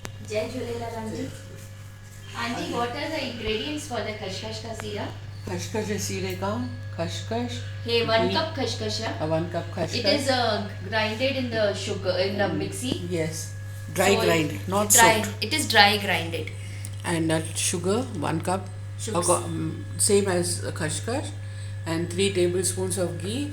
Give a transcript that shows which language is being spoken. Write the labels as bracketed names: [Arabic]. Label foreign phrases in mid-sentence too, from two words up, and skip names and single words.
[English] Jai Jhulelal Aunty. Aunty, what are the ingredients for the [Hindi] खसखस का सीरा? खसखस है सीरे का खसखस [English] Hey, 1 cup khashkash. 1 cup It खसखस is grinded in the sugar in the mixie. yes dry So grind not dry. soaked It is dry grinded. and sugar 1 cup Sugar. same as khashkhas and 3 tablespoons of ghee